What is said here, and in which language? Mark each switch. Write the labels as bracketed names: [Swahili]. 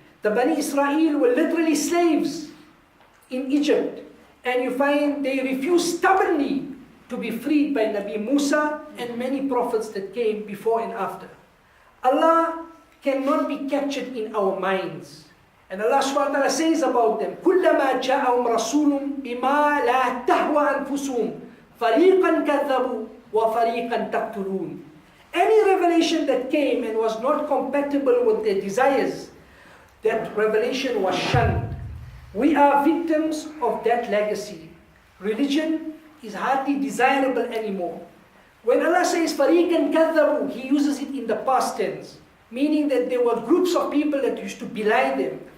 [English] The Bani Israel were literally slaves in Egypt, and you find they refused stubbornly to be freed by Nabi Musa and many prophets that came before and after. Allah cannot be captured in our minds. And Allah subhanahu wa ta'ala says about them, [Arabic] كُلَّمَا جَاءَهُمْ رَسُولٌ بِمَا لَا تَهْوَى أَنفُسُهُمْ فَرِيقًا كَذَّبُوا وَفَرِيقًا تَقْتُلُونَ. [English] Any revelation that came and was not compatible with their desires, that revelation was shunned. We are victims of that legacy. Religion is hardly desirable anymore. When Allah says [Arabic] فَرِيقًا كَذَّبُوا, [English] He uses it in the past tense, meaning that there were groups of people that used to belie them.